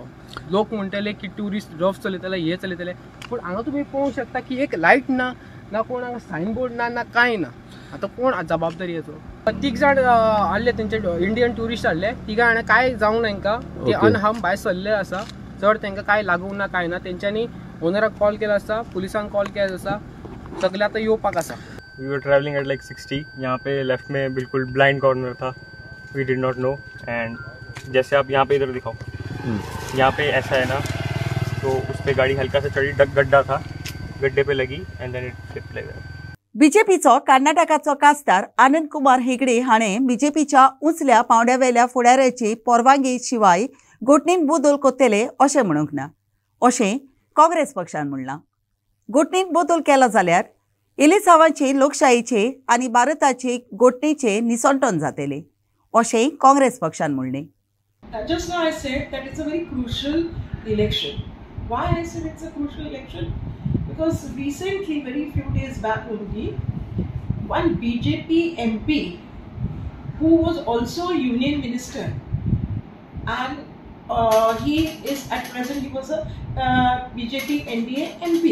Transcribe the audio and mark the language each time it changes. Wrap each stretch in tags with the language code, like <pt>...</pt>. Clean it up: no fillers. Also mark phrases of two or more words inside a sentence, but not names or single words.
<kok>लोक म्हणटले की ट्युरिस्ट रफ चलयतले, हे चलयतले, पूण हांगा तुमी पळोवंक शकता की एक लायट ना कोण हांगा सायनबोर्ड ना कांय ना. आतां कोण जबाबदारी हेचो. 3 जाण हाडले तेंचे इंडियन ट्युरिस्ट हाडले. 3 जाणां कांय जावंक ना तांकां, ते अनहार्म भायर सरले आसा. चड तांकां कांय लागूंक ना कांय ना. तेंच्यांनी ओनराक कॉल केला आसा, पुलिसांक कॉल केला आसा, सगळे आतां येवपाक आसा.</kok> <en>we were travelling at like 60.</en> <hi>यहाँ पे लेफ्ट में बिल्कुल</hi> <en>blind corner</en> <hi>था.</hi> <en>we did not know.</en> <hi>एंड जैसे आप यहाँ पे इधर दिखाओ, यहाँ पे ऐसा है ना, तो उस पर गाड़ी हल्का सा चढ़ी, गड्ढा था, गड्ढे पे लगी</hi> <en>and then it slipped like that.</en> <kok>बीजेपीचो कर्नाटकाचो खासदार आनंद कुमार हेगडे हाणें बीजेपीच्या उंचल्या पांवड्यावेल्या फुडाऱ्याची परवानगी शिवाय घोटणीन बदल कोत्तेले अशें म्हणूंक ना, अशें काँग्रेस पक्षान म्हणलां. घोटणीन बदल केला जाल्यार इलिसावांचे लोकशायेचे आनी भारताचे घोटणीचे निसंटन जातले, अशें काँग्रेस पक्षान म्हणलें.</kok> <en>Just now I said that it's a very crucial election. Why I said it's a crucial election? Because recently, very few days back only, one BJP MP who was also a union minister, and he is at present, he was a BJP NDA MP.</en>